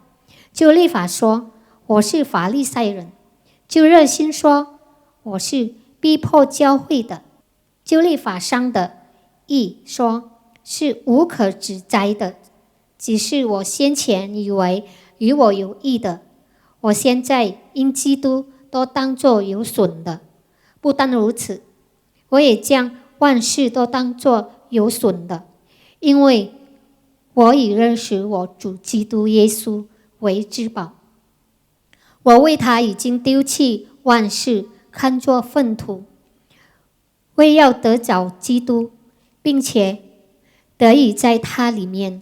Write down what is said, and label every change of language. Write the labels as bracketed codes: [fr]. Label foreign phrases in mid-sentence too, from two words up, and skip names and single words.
[zh] 就律法說，我是法利賽人；就熱心說，我是逼迫教會的；就律法上的義說，是無可指摘的。只是我先前以為與我有益的，我現在因基督都當作有損的。不但如此，我也將萬事都當作有損的，因為我已認識我主基督耶穌為至寶。我為他已經丟棄萬事，看作糞土，為要得着基督，並且得以在他裡面。